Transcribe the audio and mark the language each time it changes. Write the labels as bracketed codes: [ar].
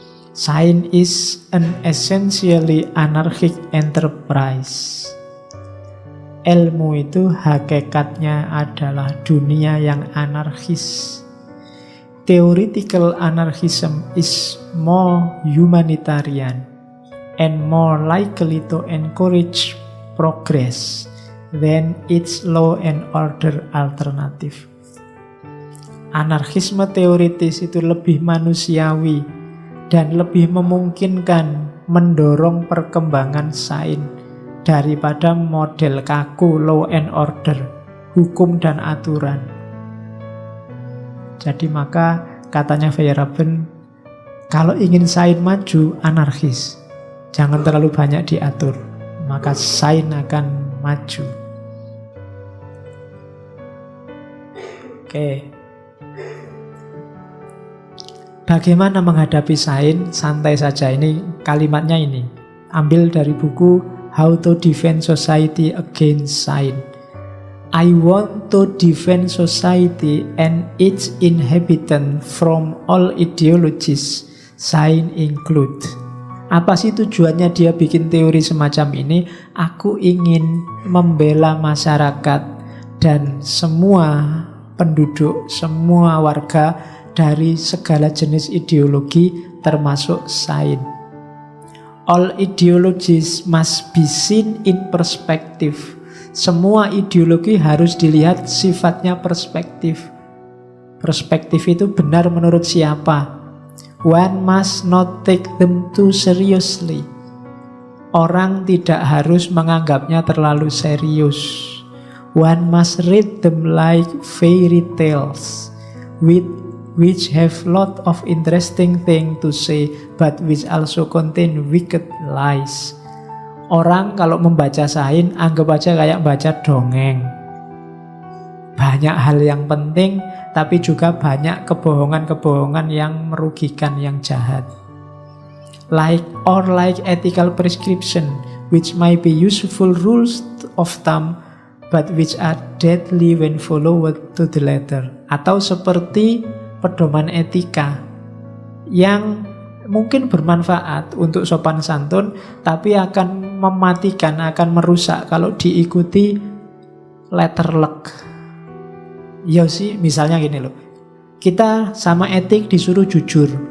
[en] Science is an essentially anarchic enterprise. [id] Ilmu itu hakikatnya adalah dunia yang anarkis. [en] Theoretical anarchism is more humanitarian and more likely to encourage progress than its law and order alternative. [id] Anarkisme teoritis itu lebih manusiawi dan lebih memungkinkan mendorong perkembangan sains daripada model kaku [en] law and order, [id] hukum dan aturan. Jadi maka katanya Feyerabend, kalau ingin sains maju, anarkis. Jangan terlalu banyak diatur, maka sains akan maju. Oke. Bagaimana menghadapi sains? Santai saja, ini kalimatnya ini. Ambil dari buku How to Defend Society Against Science. [en] I want to defend society and its inhabitant from all ideologies, science include. [id] Apa sih tujuannya dia bikin teori semacam ini? Aku ingin membela masyarakat dan semua penduduk, semua warga dari segala jenis ideologi termasuk sains. [en] All ideologies must be seen in perspective. [id] Semua ideologi harus dilihat sifatnya perspektif. Perspektif itu benar menurut siapa? [en] One must not take them too seriously. [id] Orang tidak harus menganggapnya terlalu serius. [en] One must read them like fairy tales, which have lot of interesting thing to say, but which also contain wicked lies. [id] Orang kalau membaca sains, anggap aja kayak baca dongeng. Banyak hal yang penting, tapi juga banyak kebohongan-kebohongan yang merugikan, yang jahat. [en] Like ethical prescription, which might be useful rules of thumb, but which are deadly when followed to the letter. [id] Atau seperti pedoman etika yang mungkin bermanfaat untuk sopan santun, tapi akan mematikan, akan merusak kalau diikuti letter luck. Ya sih, misalnya gini loh, kita sama etik disuruh jujur.